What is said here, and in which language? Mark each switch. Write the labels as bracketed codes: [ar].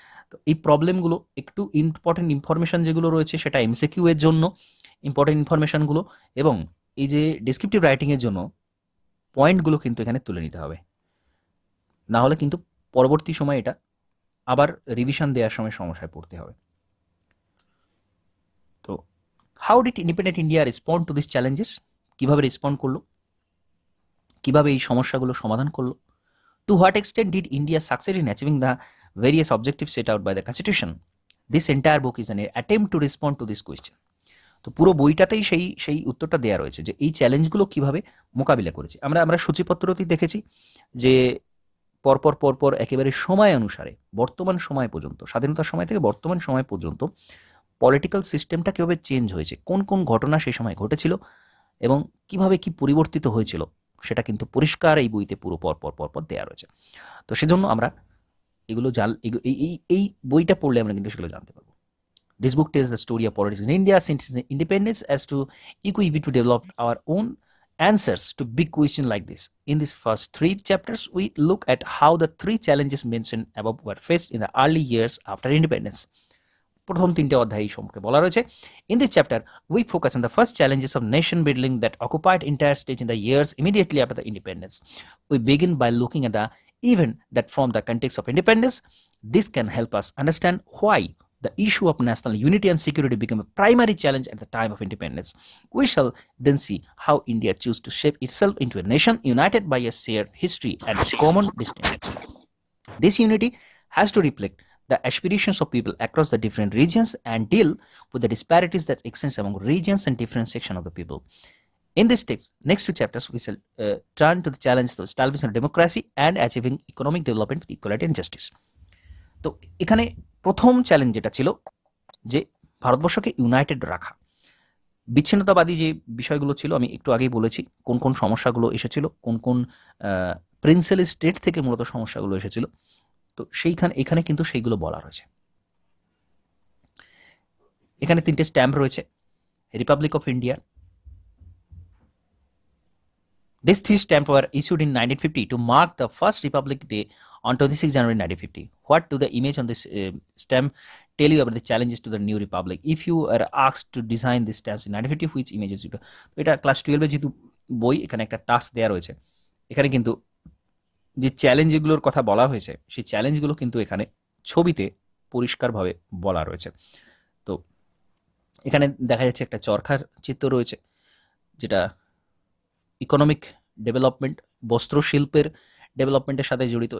[bn] তো এই প্রবলেমগুলো একটু ইম্পর্টেন্ট ইনফরমেশান যেগুলো রয়েছে সেটা এমসিকিউ এর জন্য ইম্পর্টেন্ট ইনফরমেশানগুলো, এবং এই যে ডেসক্রিপটিভ রাইটিংয়ের জন্য পয়েন্টগুলো কিন্তু এখানে তুলে নিতে হবে, না হলে কিন্তু পরবর্তী সময় এটা আবার রিভিশন দেওয়ার সময় সমস্যায় পড়তে হবে। [en] তো how did independent India respond to this challenges? [bn] কীভাবে রেসপন্ড করলো, কীভাবে এই সমস্যাগুলো সমাধান করলো? [en] To what extent did India succeed in achieving the various objectives set out by the constitution? This entire book is an attempt to respond to this question. [bn] তো পুরো বইটাতেই সেই উত্তরটা দেওয়া রয়েছে যে এই চ্যালেঞ্জগুলো কিভাবে মোকাবিলা করেছে। আমরা সূচিপত্রতেই দেখেছি যে পরপর একেবারে সময় অনুসারে বর্তমান সময় পর্যন্ত, স্বাধীনতার সময় থেকে বর্তমান সময় পর্যন্ত পলিটিক্যাল সিস্টেমটা কীভাবে চেঞ্জ হয়েছে, কোন কোন ঘটনা সেই সময় ঘটেছিল এবং কিভাবে কি পরিবর্তিত হয়েছিল সেটা কিন্তু পরিষ্কার এই বইতে পুরো পরপর দেওয়া রয়েছে। তো সেজন্য আমরা এগুলো এই বইটা পড়লে আমরা কিন্তু সেগুলো জানতে পারবো। [en] This book tells the story of politics in India since its independence as to equally to develop our own answers to big questions like this. In these first 3 chapters, we look at how the 3 challenges mentioned above were faced in the early years after independence. [bn] প্রথম 3টে অধ্যায় এই সম্পর্কে বলা রয়েছে। [en] In this chapter, we focus on the first challenges of nation building that occupied entire stage in the years immediately after the independence. We begin by looking at the event that formed the context of independence. This can help us understand why the issue of national unity and security became a primary challenge at the time of independence. We shall then see how India chose to shape itself into a nation united by a shared history and a common destiny. This unity has to reflect the aspirations of people across the different regions and deal with the disparities that exist among regions and different sections of the people. In this text, next 2 chapters, we shall turn to the challenge of establishing democracy and achieving economic development with equality and justice. [bn] তো এখানে প্রথম challenge যেটা ছিল যে ভারতবর্ষকে United রাখা। বিচ্ছিন্নতাবাদী যে বিষয়গুলো ছিল আমি একটু আগেই বলেছি, কোন কোন সমস্যাগুলো এসেছিল, কোন কোন প্রিন্সেলি স্টেট থেকে মূলত সমস্যাগুলো এসেছিল। তো এখানে কিন্তু সেইগুলো বলা রয়েছে। এখানে 3টে স্ট্যাম্প রয়েছে, Republic of India. [en] These 3 stamps were issued in 1950 to mark the first Republic Day on 26 January 1950. What do the image on this stamp tell you about the challenges to the new republic? If you are asked to design these stamps in 1950, which images you do? [bn] এটা class 12 যেহেতু বই, এখানে একটা task দেওয়া রয়েছে। এখানে কিন্তু যে চ্যালেঞ্জগুলোর কথা বলা হয়েছে সেই চ্যালেঞ্জগুলো কিন্তু এখানে ছবিতে পরিষ্কারভাবে বলা রয়েছে। তো এখানে দেখা যাচ্ছে একটা চরখার চিত্র রয়েছে, যেটা ইকোনমিক ডেভেলপমেন্ট, বস্ত্রশিল্পের ডেভেলপমেন্টের সাথে জড়িত।